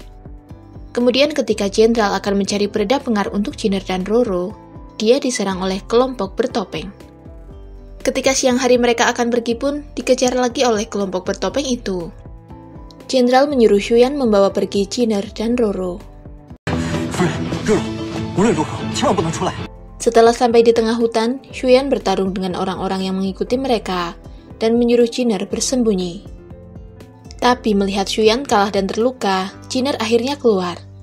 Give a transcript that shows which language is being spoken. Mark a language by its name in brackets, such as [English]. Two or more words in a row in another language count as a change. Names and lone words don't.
[Indonesian] Kemudian ketika jenderal akan mencari peredam pengaruh untuk Jinner dan Roro, dia diserang oleh kelompok bertopeng. Ketika siang hari mereka akan pergi pun, dikejar lagi oleh kelompok bertopeng itu. Jenderal menyuruh Xuyan membawa pergi Jinner dan Roro. [Chinese] 夫人，热如，无论如何千万不能出来。 [Indonesian] Setelah sampai di tengah hutan, Xuyan bertarung dengan orang-orang yang mengikuti mereka dan menyuruh Jinner bersembunyi. Tapi melihat Xuyan kalah dan terluka, Jinner akhirnya keluar.